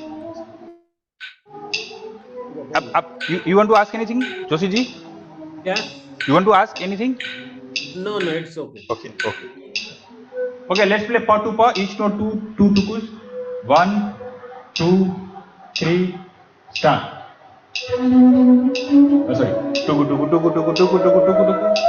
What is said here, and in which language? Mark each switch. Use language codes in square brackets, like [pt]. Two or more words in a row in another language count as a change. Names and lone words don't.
[en] You want to ask anything, Joshi ji? Yeah. You want to ask anything? No, it's okay. Okay. Okay. Okay. Let's play pa to pa. Each note two tukus. 1, 2, 3. Start. Oh, sorry. Tuku tuku tuku tuku tuku tuku tuku tuku.